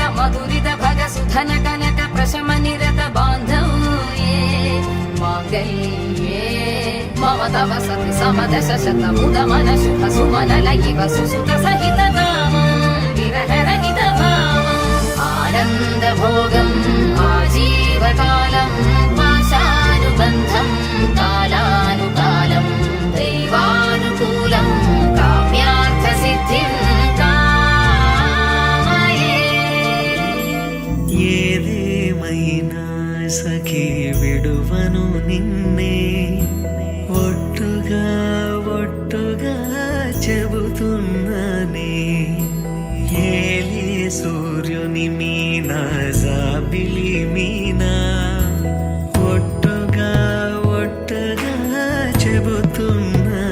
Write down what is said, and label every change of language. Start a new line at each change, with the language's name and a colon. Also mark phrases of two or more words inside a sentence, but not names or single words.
Sanskrit: मधुरित भग सुधन कनक प्रशम निरत बान्धव्ये माङ्गल्ये मम तव सति समदश शत मुद मन शुभ सुमन लयिव सुसुत सहित कामं विरह रहित भावं आनन्द भोगं आजीवकालं पाशानुबन्धं कालानुकालं दैवानुकूलं काम्यार्थ सिद्धिं कामये.
Telugu: ఏదేమైనా సఖి విడువను నిన్నే ఒట్టుగా ఒట్టుగా చెబుతున్నానే ఏలే సూర్యుని మీనా జాబిలి మీనా ఒట్టుగా ఒట్టుగా చెబుతున్నా